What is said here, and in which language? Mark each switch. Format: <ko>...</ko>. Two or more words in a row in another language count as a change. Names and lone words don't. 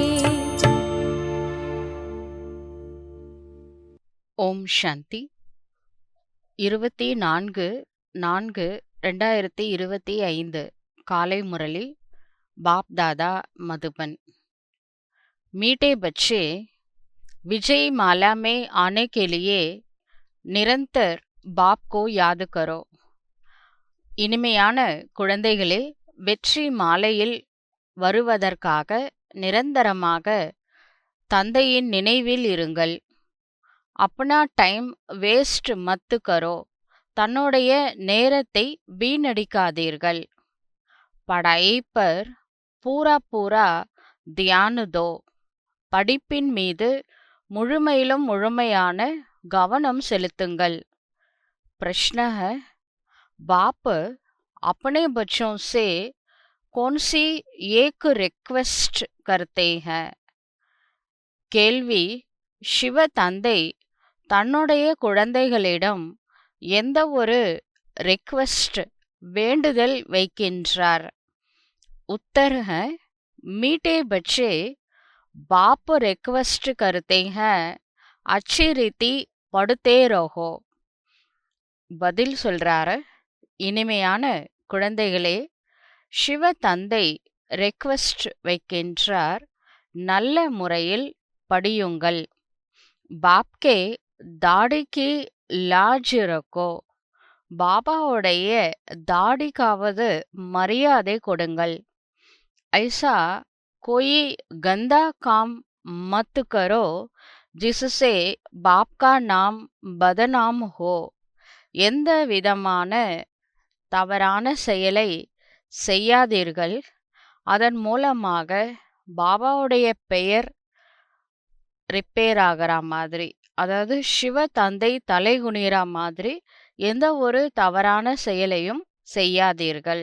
<hi>ओम शान्ति 24/4/2025 काले मुरली बाप दादा मधुबन। मीठे बच्चे, विजय माला में आने के लिए निरंतर बाप को याद करो।</hi> <ta>இனிமையான குழந்தைகளே, வெற்றி மாலையில் வருவதற்காக நிரந்தரமாக தந்தையின் நினைவில் இருங்கள்.</ta> <hi>अपना टाइम वेस्ट मत करो,</hi> <ta>தன்னுடைய நேரத்தை வீணடிக்காதீர்கள்.</ta> <hi>पढ़ाई पर पूरा पूरा ध्यान दो,</hi> <ta>படிப்பின் மீது முழுமையிலும் முழுமையான கவனம் செலுத்துங்கள்.</ta> <hi>प्रश्न है, बाप अपने बच्चों से कौन सी एक रिक्वेस्ट करते हैं?</hi> <ta>கேள்வி, சிவ தந்தை தன்னுடைய குழந்தைகளிடம் எந்த ஒரு ரிக்வெஸ்ட் வேண்டுதல் வைக்கின்றார்?</ta> <hi>उत्तर है, मीठे बच्चे बाप रिक्वेस्ट करते हैं अच्छी रीति पढ़ते रहो.</hi> <ta>பதில் சொல்றாரு, இனிமையான குழந்தைகளே, சிவ தந்தை ரெக்வெஸ்ட் வைக்கின்றார், நல்ல முறையில் படியுங்கள்.</ta> <hi>बाप की दाढ़ी की लाज रखो,</hi> <ta>பாபாவுடைய தாடிக்காவது மரியாதை கொடுங்கள்.</ta> <hi>ஐசா कोई गंदा काम मत करो जिससे बाप का नाम बदनाम हो.</hi> <ta>எந்த விதமான தவறான செயலை செய்யாதீர்கள், அதன் மூலமாக பாபாவுடைய பெயர் ரிப்பேர் ஆகிற மாதிரி, அதாவது சிவ தந்தை தலைகுனிற மாதிரி எந்த ஒரு தவறான செயலையும் செய்யாதீர்கள்.</ta>